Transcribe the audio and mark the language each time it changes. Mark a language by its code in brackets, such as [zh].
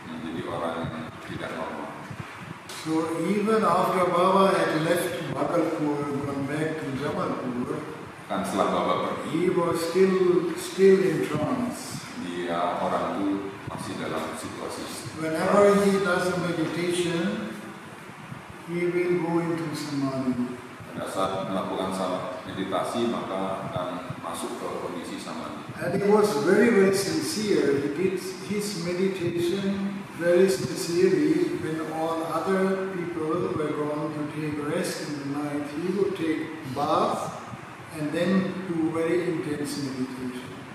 [id] menjadi orang yang tidak normal. [en] So even after Baba had left Bhagalpur, gone back to Jabalpur, [id] Kan setelah Baba pergi, [en] he was still in trance. [id] dia orang itu masih dalam situasi. [en] Whenever he does a meditation, he will go into samadhi. [id] Pada saat melakukan meditasi maka akan masuk ke kondisi samadhi. [en] And he was very, very sincere. He did his meditation very sincerely. When all other people were going to take rest in the night, he would take bath and then do very intense meditation.